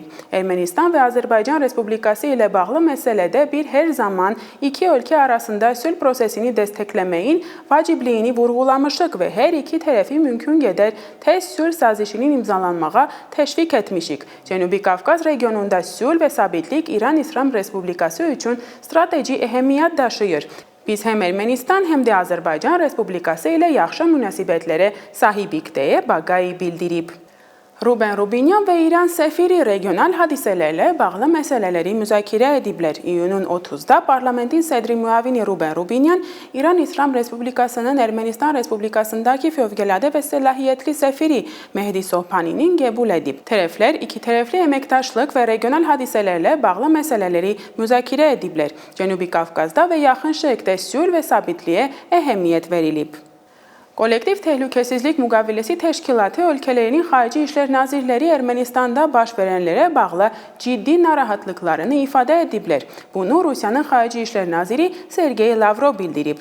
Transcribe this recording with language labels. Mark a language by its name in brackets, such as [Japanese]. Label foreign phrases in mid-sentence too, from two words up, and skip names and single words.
[Azerbaijani] Ermənistan və Azərbaycan Respublikası ilə bağlı məsələdə bir hər zaman iki ölkə arasında sülh prosesini dəstəkləməyin vacibliyini vurğulamışıq və hər iki tərəfi mümkün qədər tez sülh sazişinin imzalanmağa təşviq etmişik. Cənubi Qafqaz regionunda sülh və sabitlik İran İslam Respublikası üçün strateji əhəmiyyət daşıyır. Biz həm Ermənistan, həm də Azərbaycan Respublikası ilə yaxşı münasibətlərə sahibik deyə Baqai bildirib. Ruben Rubinyan ve İran sefiri regional hadiselerle bağlı meseleleri müzakere edibler. İyunun 30'da parlamentin sedri muavini Ruben Rubinyan, İran İslam Respublikası'nın Ermenistan Respublikası'ndaki fövgelade ve selahiyetli sefiri Mehdi Sohbani'nin gebul edip. Taraflar iki taraflı emektaşlık ve regional hadiselerle bağlı meseleleri müzakere edibler. Cenubi Kafkaz'da ve Yaxın Şərqdə sülh ve sabitliğe ehemmiyet verilip. Kollektiv Təhlükəsizlik Müqaviləsi Təşkilatı ölkələrinin xarici işlər nazirləri Ermənistanda baş verənlərə bağlı ciddi narahatlıqlarını ifadə ediblər. Bunu Rusiyanın xarici işlər naziri Sergey Lavrov bildirib.